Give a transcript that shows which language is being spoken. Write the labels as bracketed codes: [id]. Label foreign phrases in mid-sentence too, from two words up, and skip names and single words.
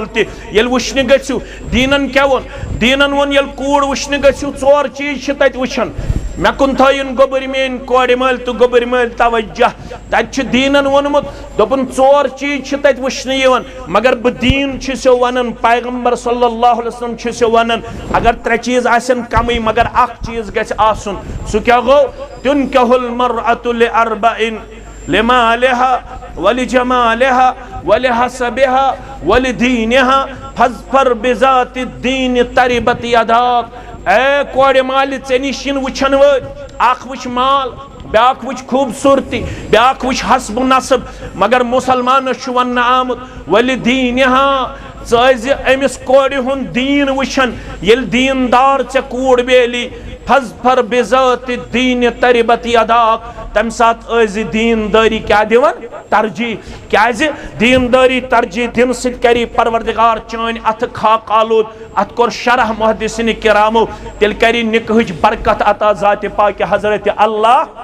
[ks] تہِ ییٚلہِ وٕچھنہِ گٔژھِو دیٖنن کیٛاہ ووٚن دیٖنن ووٚن ییٚلہِ کوٗر وٕچھنہِ گٔژھِو 4 چیٖز چھِ تتہِ وٕچھان مےٚ کُن تھٲیِن گوٚبٕرۍ میٲنۍ کورِ مٲلۍ تہٕ گوٚبٕرۍ مٲلۍ توجہ تتہِ چھُ دیٖنن ووٚنمُت دوٚپُن 4 چیٖز چھِ تتہِ وٕچھنہٕ یِوان مگر بہٕ دیٖن چھُسو ونان پیغمبر صلی اللہ علیہ وسلم چھُسو ونان اگر 3 چیٖز آسن کمٕے مگر اکھ چیٖز گژھِ آسُن سُہ کیٛاہ گوٚو [ar] تُنکحُ المرأة لأربع لمالها ولجمالها ولحسبها ولدينها فاظفر بذات الدين تربت يداك [ks] اے کورِ مالہِ ژےٚ نِش یِن وٕچھن وٲلۍ اکھ وٕچھ مال بیاکھ وچ خوبصورتی بیاکھ وچ حسب نصب مگر مسلمان چھُ وننہٕ آمُت وَلِدیٖنِہا ژٕ أمِس کورِ ہُنٛد دیٖن وٕچھن ییٚلہِ دیٖندار ژےٚ کوٗر بیلی [ar] فَظفَر بِذات الدیٖنِ تربت یداک [ks] تَمہِ ساتہٕ ٲسۍ دیٖندٲری کیٛاہ دِوان ترجیح کیٛازِ دیٖندٲری ترجیح دِنہٕ سۭتۍ کری پروردگار چٲنۍ اَتھٕ خاک آلوٗد اَتھ کوٚر شرح محدثِنہِ کرامو تیٚلہِ کری نِکہٕچ برکت عطا ذاتِ پاکہِ حضرت اللہ